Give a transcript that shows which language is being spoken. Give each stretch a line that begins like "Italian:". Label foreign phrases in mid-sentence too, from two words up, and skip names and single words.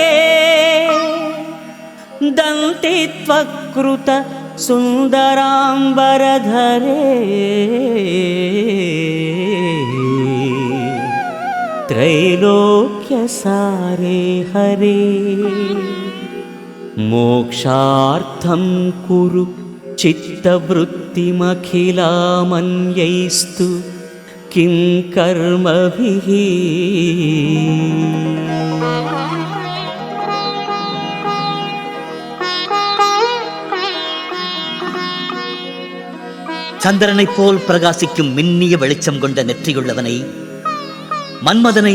Sanskrit: दन्तित्वकृत सुन्दराम्बरधरे त्रैलोक्यसारे हरे मोक्षार्थं कुरु चित्तवृत्तिमखिलामन्यैस्तु किं कर्मभिः.
Tamil: சந்திரனைப் போல் பிரகாசிக்கும் மின்னிய வெளிச்சம் கொண்ட நெற்றியுள்ளவனை, மன்மதனை